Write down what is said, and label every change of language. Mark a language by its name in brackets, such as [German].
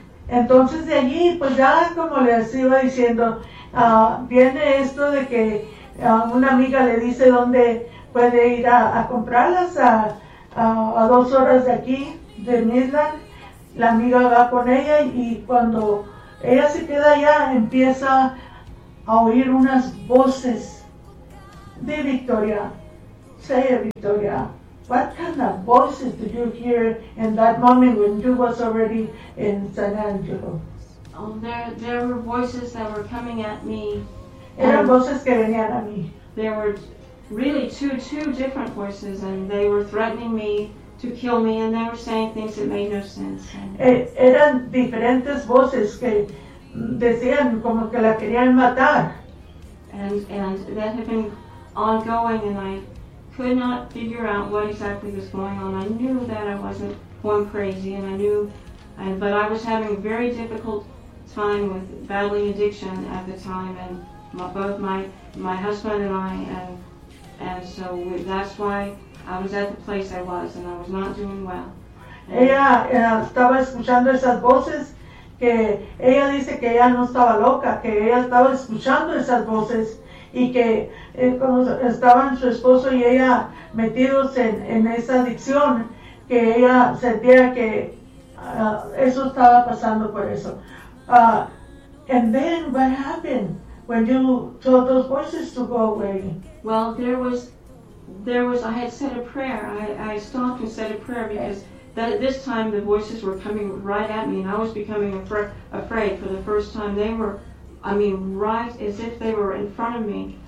[Spanish] Entonces de allí, pues ya como les iba diciendo, viene esto de que una amiga le dice dónde puede ir a comprarlas, a 2 horas de aquí, de Midland. La amiga va con ella y cuando ella se queda allá, empieza a oír unas voces de Victoria. [English] Say it, Victoria, what kind of voices did you hear in that moment when you was already in San Angelo? There were voices that were coming at me. [Spanish] Eran voces que venían a mí. [English] There were really two different voices, and they were threatening me to kill me, and they were saying things that made no sense. [Spanish] Eran diferentes voces que decían como que la querían matar. [English] And that had been ongoing, and I could not figure out what exactly was going on. I knew that I wasn't going crazy, and I knew, but I was having a very difficult time with battling addiction at the time, and both my husband and I, and so that's why I was at the place I was, and I was not doing well. [Spanish] Ella estaba escuchando esas voces, que ella dice que ella no estaba loca, que ella estaba escuchando esas voces, y que cuando estaban su esposo y ella metidos en esa adicción, que ella sentía que eso estaba pasando por eso. [English] And then what happened? When you told those voices to go away. Well, there was, I had said a prayer. I stopped and said a prayer because that at this time the voices were coming right at me and I was becoming afraid for the first time. They were, right as if they were in front of me.